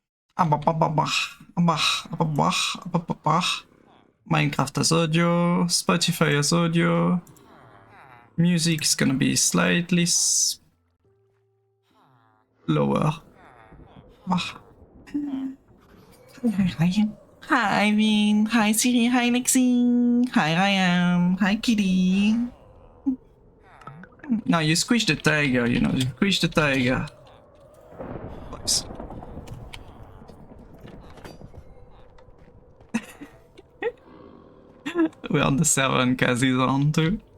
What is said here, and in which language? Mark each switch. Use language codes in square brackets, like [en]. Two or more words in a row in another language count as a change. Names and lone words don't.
[en] Minecraft as audio, Spotify as audio. Music is gonna be slightly lower. Hi, Vin. Hi, Siri. Hi, Lexi. Hi, Ryan. Hi, Kitty. No, you squish the tiger, you know. You squish the tiger. Nice. We're on the server and Kazi's on too.